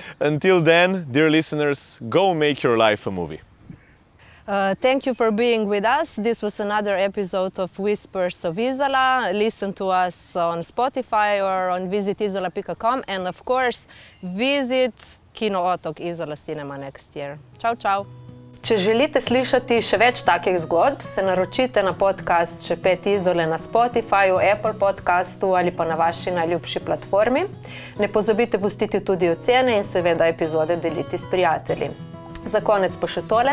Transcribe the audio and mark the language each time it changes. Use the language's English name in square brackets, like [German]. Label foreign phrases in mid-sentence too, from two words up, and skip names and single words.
[English] Until then, dear listeners, go make your life a movie. Thank you for being with us. This was another episode of Whispers of Izola. Listen to us on Spotify or on visitizola.com, and of course, visit Kino Otok, Isola Cinema next year. [Italian] Ciao, ciao. [Slovenian] Če želite slišati še več takih zgodb, se naročite na podcast Šepet Izole na Spotifyju, Apple podcastu ali pa na vaši najljubši platformi. Ne pozabite pustiti tudi ocene in seveda epizode deliti s prijatelji. Za konec pa še tole.